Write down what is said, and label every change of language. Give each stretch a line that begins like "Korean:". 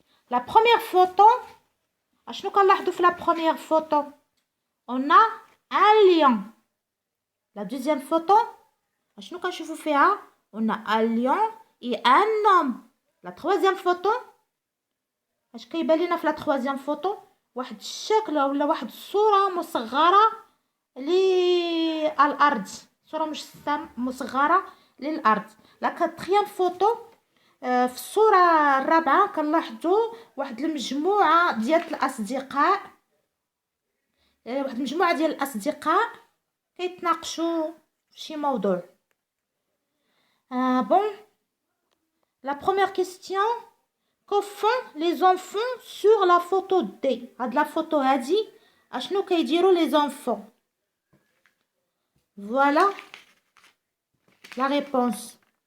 French: La première photo,
Arabic: شنو كنلاحظوا في
French: la première photo? On a un lion. La deuxième photo,
Arabic: شنو كنشوفوا فيها?
French: On a un lion et un homme. La troisième photo,
Arabic: اش كيبان لينا في
French: la troisième photo?
Arabic: واحد الشكل ولا واحد الصورة مصغرة للأرض. صورة مصغرة للأرض.
French: La quatrième photo,
Arabic: في الصورة الرابعة كنلاحظوا واحد المجموعة ديال الأصدقاء. واحد المجموعة ديال الأصدقاء كيتناقشوا في شي موضوع.
French: Bon, la première question, que font les enfants sur la photo D?
Arabic: هاد
French: la photo
Arabic: هادي اشنو كيديروا
French: les enfants? Voilà la réponse.